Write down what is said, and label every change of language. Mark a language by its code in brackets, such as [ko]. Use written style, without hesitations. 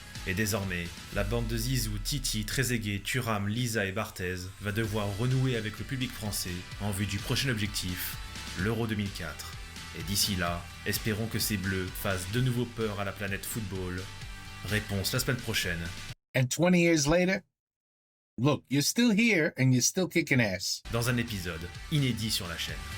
[fr] Et désormais, la bande de Zizou, Titi, Trezeguet, Thuram, Lisa et Barthez va devoir renouer avec le public français en vue du prochain objectif, l'Euro 2004. Et d'ici là, espérons que ces Bleus fassent de nouveau peur à la planète football. Réponse la semaine prochaine. [en] And 20 years later, look, you're still here and you're still kicking ass. [fr] Dans un épisode inédit sur la chaîne.